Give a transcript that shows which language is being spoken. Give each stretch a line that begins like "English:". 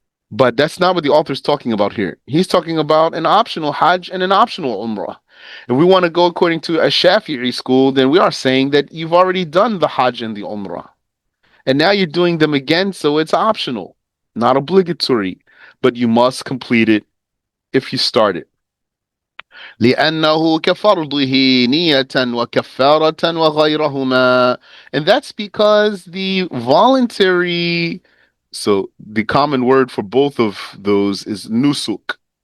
English: But that's not what the author's talking about here. He's talking about an optional Hajj and an optional Umrah. If we want to go according to a Shafi'i school, then we are saying that you've already done the Hajj and the Umrah. And now you're doing them again, so it's optional, not obligatory. But you must complete it if you start it.
Arabic: لأنه كفرضه نية وكفارة وغيرهما.
English: And that's because the voluntary, so the common word for both of those is nusuk.